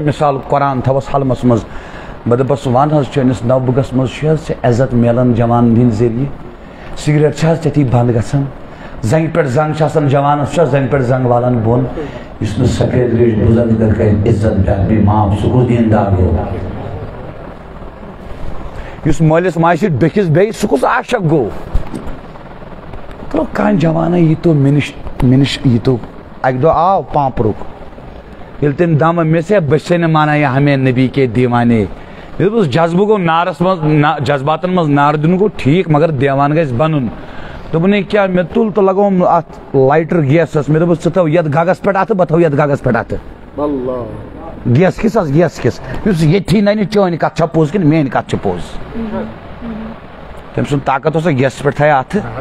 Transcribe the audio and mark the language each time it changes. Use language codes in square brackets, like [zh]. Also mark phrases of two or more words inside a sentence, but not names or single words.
[ks] مثال قرآن تھاوس حلمس منٛز بہٕ دپس ون حظ چٲنِس نو بُگس منٛز چھُ حظ ژےٚ عزت میلان جوان ہٕنٛدِ ذٔریعہٕ سِگریٹ چھِ حظ ژےٚ بنٛد گژھان زنٛگہِ پٮ۪ٹھ زنٛگ چھِ آسان جوانس چھا زنٛگہِ پٮ۪ٹھ زنٛگ والان بۄن یُس نہٕ سفید ریش بُزرگ کرِ عزت بیٚیہِ معاف سُہ کُس دیندار گوٚو یُس مٲلِس ماجہِ سۭتۍ بیٚکِس بیٚیہِ سُہ کُس عاشق گوٚو تو کانٛہہ جوانا ییٖتو مےٚ نِش ییٖتو اکہِ دۄہ آو پانٛپرُک ییٚلہِ تٔمۍ دم مےٚ سے بہٕ چھسے نہٕ مانان یہِ [ur] ہمیں نبی کے دیوانے [ks] مےٚ دوٚپُس جذبہٕ گوٚو نارس منٛز جذباتن منٛز نار دیُن گوٚو ٹھیٖک مگر دیوان گژھِ بنُن دوٚپُن ہے کیٛاہ مےٚ تُل تہٕ لگووُم اتھ لایٹر گیسس مےٚ دوٚپُس ژٕ تھاو یتھ گگس پٮ۪ٹھ اتھٕ بہٕ تھاو یتھ گگس پٮ۪ٹھ اتھٕ گیس کِس حظ گیس کِس یُس ییٚتھی ننہِ چٲنۍ کتھ چھا پوٚز کِنہٕ میٲنۍ کتھ چھِ پوٚز تٔمۍ سُنٛد طاقت اوسا گیسس پٮ۪ٹھ تھایا اتھٕ